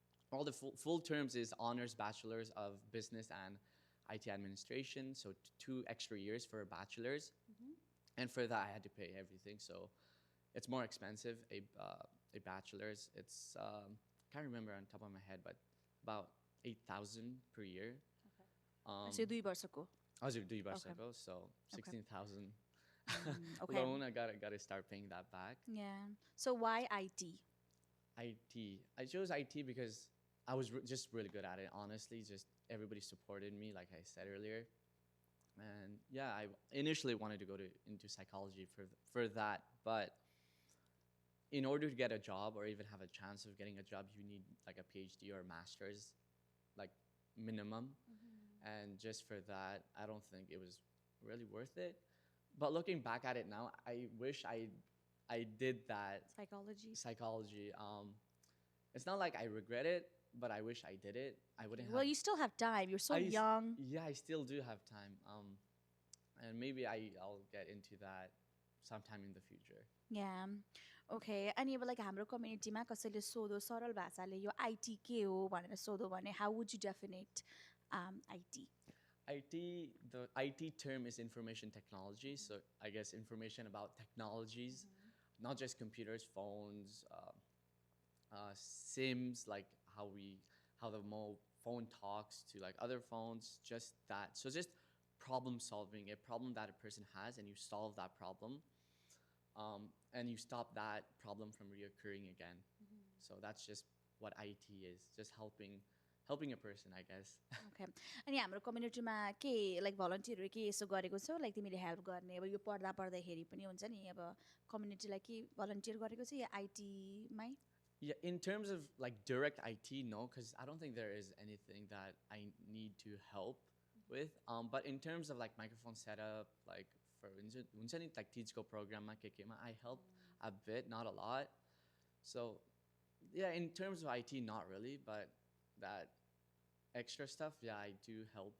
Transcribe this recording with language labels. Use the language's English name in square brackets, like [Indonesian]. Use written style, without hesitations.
[English] All the full terms is honors bachelor's of business and IT administration. So 2 extra years for a bachelor's, and for that I had to pay everything. So it's more expensive. A bachelor's, it's can't remember on top of my head, but about 8,000 per year. [Nepali] So 2 वर्षको. हजुर 2 वर्षको, so 16,000 [English] Okay. loan. I gotta start paying that back. Yeah. So why IT? IT. I chose IT because I was just really good at it. Honestly, just everybody supported me, like I said earlier. And yeah, I initially wanted to go into psychology for that, but in order to get a job or even have a chance of getting a job, you need like a PhD or a master's, like minimum. And just for that, I don't think it was really worth it. But looking back at it now, I wish I did that Psychology. it's not like I regret it, but I wish I did it. I wouldn't have. Well, you still have time. You're so young. Yeah, I still do have time. And maybe I'll get into that sometime in the future. Yeah. Okay. [Nepali] अनि अब like हाम्रो कम्युनिटीमा कसैले सोधो सरल भाषाले यो IT के हो भनेर सोधो भने [English] how would you definite IT? The IT term is information technology. So I guess information about technologies, not just computers, phones, SIMs, like how the phone talks to like other phones, just that. So just problem solving, a problem that a person has, and you solve that problem, and you stop that problem from reoccurring again. So that's just what IT is, just helping a person, I guess. Okay. [Nepali] अनि हाम्रो कम्युनिटीमा के like भलन्टियरहरू के यसो गरेको छौ like तिमीले help गर्ने अब यो पढ्दा पढ्दाखेरि पनि हुन्छ नि अब कम्युनिटीलाई के भलन्टियर गरेको छ या आइटीमै? [English] Yeah, in terms of like direct IT, no, because I don't think there is anything that I need to help with. But in terms of like microphone setup, like for like teachko program I help a bit, not a lot. So yeah, in terms of IT, not really, but that extra stuff, yeah, I do help.